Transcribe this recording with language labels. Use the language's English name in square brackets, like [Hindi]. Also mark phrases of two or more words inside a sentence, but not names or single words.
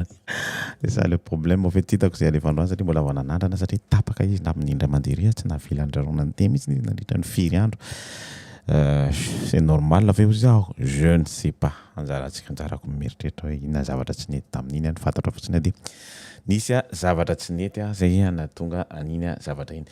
[French] C'est ça le problème au fait [Malagasy] tsy hitako zay alefa androany satria mbola vao nanandrana satria tapaka izy na amin'ny indray mandeha tsy navily andrarona ny teny mihitsy izy nandritra ny firy andro. [French] C'est normal [Malagasy] ve ho zaho? [French] Je ne sais pas. [Malagasy] Anjarantsika anjarako mieritreritra hoe inona zavatra tsy nety tamin'iny any fantatra fotsiny ade nisy a zavatra tsy nety a zay a nahatonga an'iny a zavatra iny.